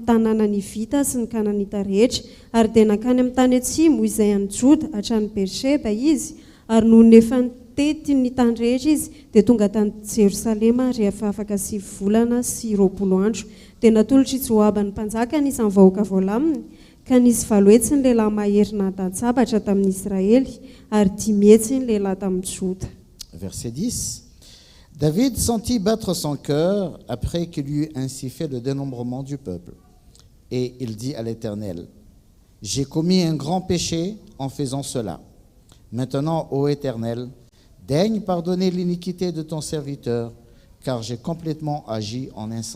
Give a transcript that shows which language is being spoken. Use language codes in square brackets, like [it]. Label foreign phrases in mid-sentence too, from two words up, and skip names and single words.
[mg] tanàna ny Vita sy ny Kananita rehetra ary dia nakany amin'ny tany atsimo izay any Joda hatrany Beersheba izy ary noho nefa nitety ny tany rehetra izy dia tonga tany Jerosalema rehefa afaka 7 volana sy 20 andro dia natolotra i Joaba ny mpanjaka nisy vahoaka voalaminy ka nisy 7 hetsy ny lehilahy mahery nahadan-tsabatra tamin'ny Israely ary 10 hetsy ny lehilahy tamin'ny Joda. [fr] Verset 10. David sentit battre son cœur après qu'il eut ainsi fait le dénombrement du peuple. Et il dit à l'Éternel, « J'ai commis un grand péché en faisant cela. Maintenant, ô Éternel, daigne pardonner l'iniquité de ton serviteur, car j'ai complètement agi en insensé.